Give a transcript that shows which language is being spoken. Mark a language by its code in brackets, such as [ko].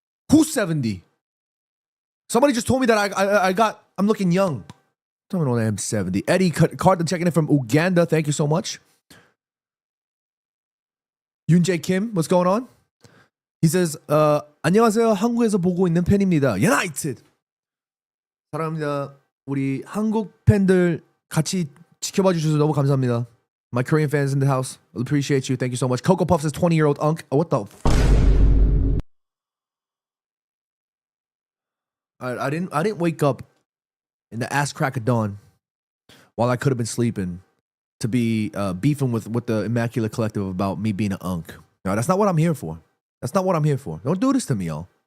[en] Who's 70? Somebody just told me that I'm looking young. Don't know that I'm 70. Eddie Carter checking in from Uganda. Thank you so much. Yoon Jae Kim, what's going on? He says, [ko] 안녕하세요. 한국에서 보고 있는 팬입니다. United. 사랑합니다. 우리 한국 팬들 같이 지켜봐 주셔서 너무 감사합니다. [en] My Korean fans in the house, I appreciate you. Thank you so much. Coco Puff says 20-year-old unk. What the? I didn't wake up in the ass crack of dawn while I could have been sleeping to be beefing with the Immaculate Collective about me being an unk. No, that's not what I'm here for. That's not what I'm here for. Don't do this to me, y'all.